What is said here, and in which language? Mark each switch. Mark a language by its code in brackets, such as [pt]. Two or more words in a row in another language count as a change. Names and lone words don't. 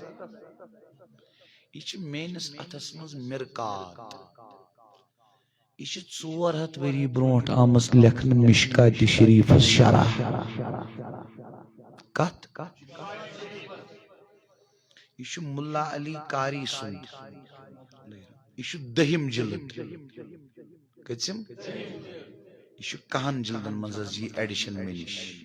[ks] یہ میانس اتھس مز مرکات یہ 400 وری برونٹ آمس لکھن مشکات شریف شرح کت یہ ملا علی کاری سند یہ 10 جلد کتم یہ 10 جلدن مز یہ ایڈیشن ملش